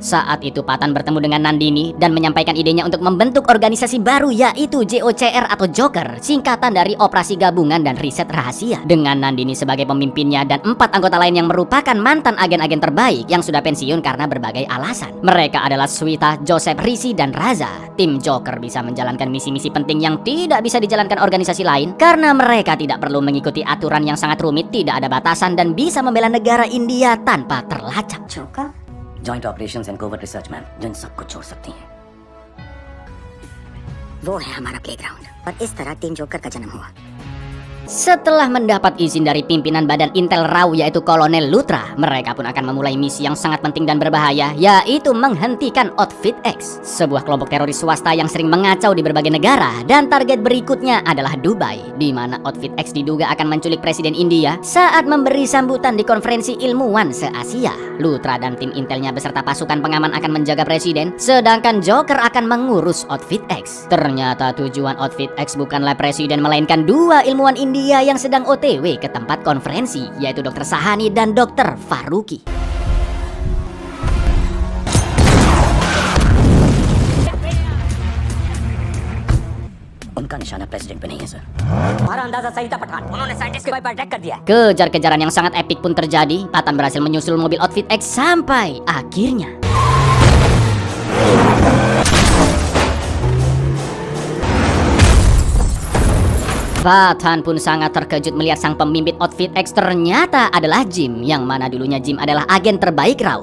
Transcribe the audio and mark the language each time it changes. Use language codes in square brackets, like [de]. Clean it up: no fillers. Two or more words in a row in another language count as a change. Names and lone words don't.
[id] Saat itu Patan bertemu dengan Nandini dan menyampaikan idenya untuk membentuk organisasi baru, yaitu JOCR atau Joker, singkatan dari Operasi Gabungan dan Riset Rahasia, dengan Nandini sebagai pemimpinnya dan 4 anggota lain yang merupakan mantan agen-agen terbaik yang sudah pensiun karena berbagai alasan. Mereka adalah Swita, Joseph, Rishi, dan Raza. Tim Joker bisa menjalankan misi-misi penting yang tidak bisa dijalankan organisasi lain karena mereka tidak perlu mengikuti aturan yang sangat rumit, tidak ada batasan, dan bisa membela negara India tanpa terlacak. [en] Joker? Joint Operations and Covert Research, [hi] मैम, जिन सबको छोड़ सकती हैं। वो है हमारा प्लेग्राउंड और इस तरह टीम जोकर का जन्म हुआ। [id] Setelah mendapat izin dari pimpinan Badan Intel RAW yaitu Kolonel Luthra, mereka pun akan memulai misi yang sangat penting dan berbahaya, yaitu menghentikan Outfit X, sebuah kelompok teroris swasta yang sering mengacau di berbagai negara. Dan target berikutnya adalah Dubai, di mana Outfit X diduga akan menculik Presiden India saat memberi sambutan di konferensi ilmuwan se-Asia. Luthra dan tim intelnya beserta pasukan pengaman akan menjaga Presiden, sedangkan Joker akan mengurus Outfit X. Ternyata tujuan Outfit X bukanlah Presiden, melainkan 2 ilmuwan India yang sedang OTW ke tempat konferensi, yaitu Dr. Sahani dan Dr. Faruqi. [hi] उनका निशाना प्रेसिडेंट पे नहीं है, सर। हमारा अंदाजा सही था, पठान। उन्होंने साइंटिस्ट के भाई पर अटैक कर दिया। [id] Kejar-kejaran yang sangat epik pun terjadi. Patan berhasil menyusul mobil Outfit X sampai akhirnya Patan pun sangat terkejut melihat sang pemimpin Outfit X ternyata adalah Jim, yang mana dulunya Jim adalah agen terbaik RAW.